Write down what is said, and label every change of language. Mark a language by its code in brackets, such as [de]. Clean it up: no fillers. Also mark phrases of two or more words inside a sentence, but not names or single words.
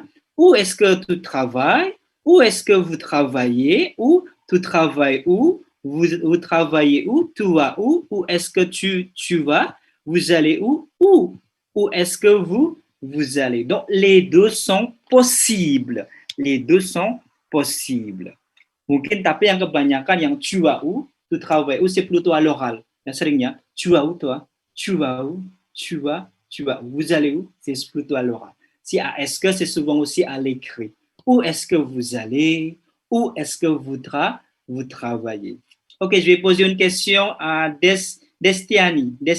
[fr] Où est-ce que tu travailles? Où est-ce que vous travaillez? Ou tu travailles où? Vous travaillez où? Tu vas où? Où est-ce que tu vas? Vous allez où? Où est-ce que vous allez? Donc, les deux sont possibles. Les deux sont possibles. [id] Mungkin tapi yang kebanyakan yang [fr] tu vas où, tu travailles où, c'est plutôt à l'oral. [id] Yang seringnya, [fr] tu vas où toi? Tu vas où? Tu vas? Vous allez où? C'est plutôt à l'oral. Si à est-ce que, c'est souvent aussi à l'écrit. Où est-ce que vous allez? Où est-ce que vous travaillez? Ok, je vais poser une question à Destiani.